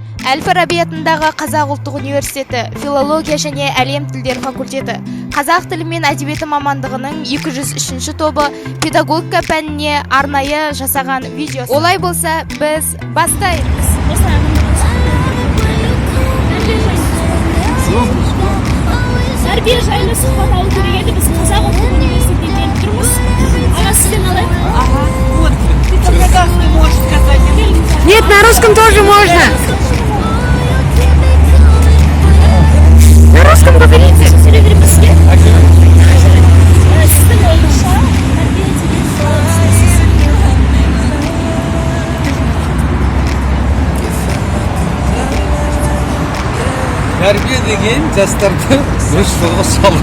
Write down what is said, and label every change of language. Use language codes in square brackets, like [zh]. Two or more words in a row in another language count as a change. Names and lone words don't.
[kk] Әл-Фараби атындағы Қазақ ұлттық университеті филология және әлем тілдері факультеті қазақ тілі мен әдебиеті мамандығының 203 тобы педагогика пәніне арнайы жасаған видео. Олай болса, біз бастаймыз. Тәрбие жайлы сұхбат алу керек еді. Біз Қазақ ұлттық университетіне келіп тұрмыз. Аға, сізден алайық. [ru] Ага, вот. Ты по-казахски можешь сказать. Нет, на русском тоже можно. На русском говорите. [kk] Сөйлеуімізге. Сіздің ойыңызша тәрбие деген жастарды дұрыс жолға салу.